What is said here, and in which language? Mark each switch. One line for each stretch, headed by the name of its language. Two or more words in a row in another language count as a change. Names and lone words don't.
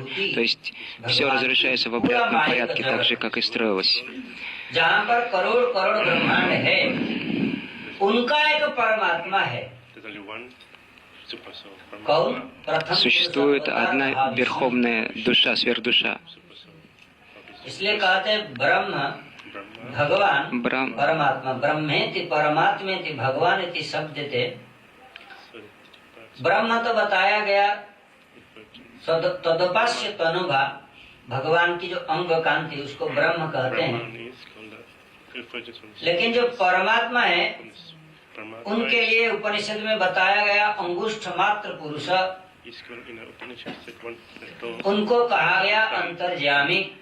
Russian: То есть все разрушается в обратном порядке, так же, как и строилось. Существует одна верховная душа, сверхдуша.
Sanskrit: भगवान परमात्मा ब्रह्मेति परमात्मेति भगवानेति
Hindi: शब्द थे। ब्रह्म तो बताया गया
Sanskrit: तदोपास्य तनुभा,
Hindi: भगवान की जो अंग कांति उसको ब्रह्म कहते हैं। लेकिन जो परमात्मा है उनके लिए उपनिषद में बताया गया अंगुष्ठ मात्र पुरुष, उनको कहा गया अंतर्यामी।